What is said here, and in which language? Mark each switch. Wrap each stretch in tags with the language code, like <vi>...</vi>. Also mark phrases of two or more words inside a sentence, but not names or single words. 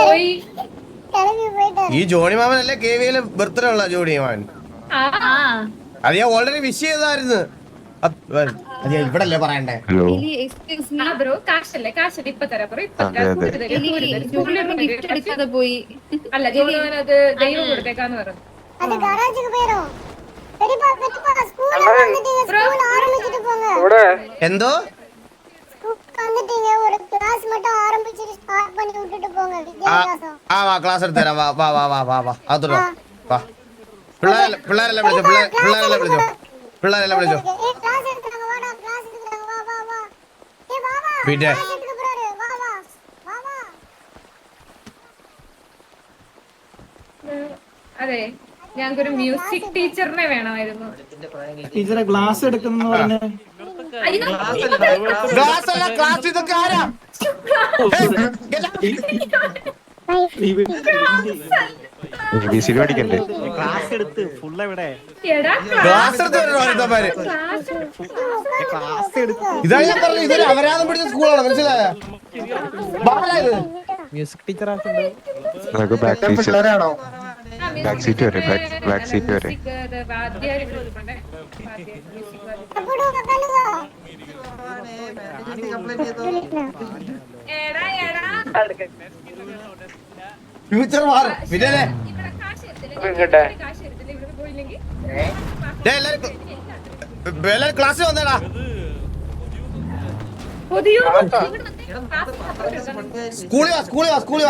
<ml>ഈ ജോണി മാമൻ അല്ലേ KVL ബർത്ത്ഡേ ഉള്ള ജോണി മാമൻ? അത് ഞാൻ</ml> <en>already wish</en> <ml>ചെയ്തായിരുന്നു. അത് ഞാൻ ഇവിടെ അല്ലേ പറയണ്ടേ. ഹലോ. ബ്രോ കാശല്ലേ ഇപ്പൊ തരാം ബ്രോ. ഇപ്പൊ അതെ, അതെ. ഗിഫ്റ്റ് എടുക്കാതെ പോയി. അല്ല അത് ദൈവം കൊടുത്തേക്കാന്ന് പറഞ്ഞു.</ml> <ta>அது கராஜுக்கு போயிரும். பெரியப்பா ஸ்கூல்ல வந்துட்டீங்க, ஸ்கூல் ஆரம்பிச்சிட்டு போங்க.</ta> <ml>എന്തോ</ml> <ta>ஸ்கூலுக்கு வந்துட்டீங்க, ஒரு கிளாஸ் மட்டும் ஆரம்பிச்சிட்டு ஸ்டார்ட் பண்ணி விட்டுட்டு போங்க வித்யாഭ്യാസം.</ta> <ml>വാ ക്ലാസ് എടുത്ത് തരാം. വാ അതോട് വാ. പിള്ളേരെല്ലാം വിളിച്ചോ. പിള്ളേരെല്ലാം വിളിച്ചോ.</ml> <ta>ஏய் கிளாஸ் எடுக்கறாங்க, வாடா கிளாஸ் எடுக்கறாங்க, வா. ஏய் வா</ta> <ml>വിടേ.</ml> <ta>கிளாஸ் எடுக்க போறாரு, வா.</ta> <ml>അതെ ഞങ്ങൾക്കൊരു മ്യൂസിക് ടീച്ചറിനെ വേണമായിരുന്നു. ടീച്ചറെ ക്ലാസ് എടുക്കുന്ന പറഞ്ഞ ക്ലാസ് അല്ല, ക്ലാസ് ഇതൊക്കെ ആരാ? ABCD പഠിക്കണ്ടേ? ക്ലാസ് എടുത്ത് ഫുള്ള് എവിടെ എടാ ക്ലാസ് എടുത്ത് വരണോ ഒരുത്തന്മാര്? ക്ലാസ് എടുത്ത് ഇതാണ് ഞാൻ പറഞ്ഞത്, ഇതൊരു അപരാധം പിടിച്ച സ്കൂളാണ്, മനസ്സിലായ?</ml> <en>music teacher</en> <ml>ആക്കുന്നുണ്ട്. നമുക്ക്</ml> <en>back seat</en> <ml>പിള്ളേരാണോ?</ml> <en>back seat</en> <ml>വരെ</ml> <en>back seat</en> <ml>വരെ.</ml> <ta>அப்புடு உட்காருங்க.</ta> <ml>ഫ്യൂച്ചർ മാറും പിന്നെ. എല്ലാരും ക്ലാസ്സിൽ വന്നേടാ. സ്കൂളിൽ വാ.</ml>